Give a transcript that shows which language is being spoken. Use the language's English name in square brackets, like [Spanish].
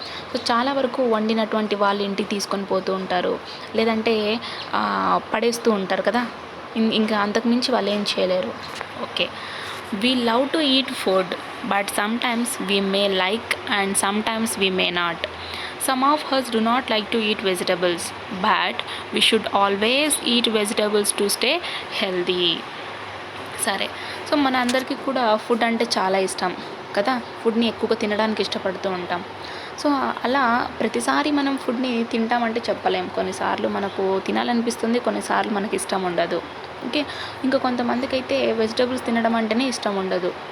[Telugu] So చాలా వరకు వండినటువంటి వాళ్ళు ఇంటికి తీసుకొని పోతూ ఉంటారు, లేదంటే పడేస్తూ ఉంటారు కదా. ఇంకా అంతకుమించి వాళ్ళు ఏం చేయలేరు. [English] Okay, we love to eat food but sometimes we may like and sometimes we may not. Some of us do not like to eat vegetables, but we should always eat vegetables to stay healthy. [Telugu] సరే, so మన అందరికీ కూడా food అంటే చాలా ఇష్టం కదా. ఫుడ్ని ఎక్కువగా తినడానికి ఇష్టపడుతూ ఉంటాం. సో అలా ప్రతిసారి మనం ఫుడ్ని తింటామంటే చెప్పలేం. కొన్నిసార్లు మనకు తినాలనిపిస్తుంది, కొన్నిసార్లు మనకి ఇష్టం ఉండదు. ఓకే, ఇంకా కొంతమందికి అయితే వెజిటబుల్స్ తినడం అంటేనే ఇష్టం ఉండదు.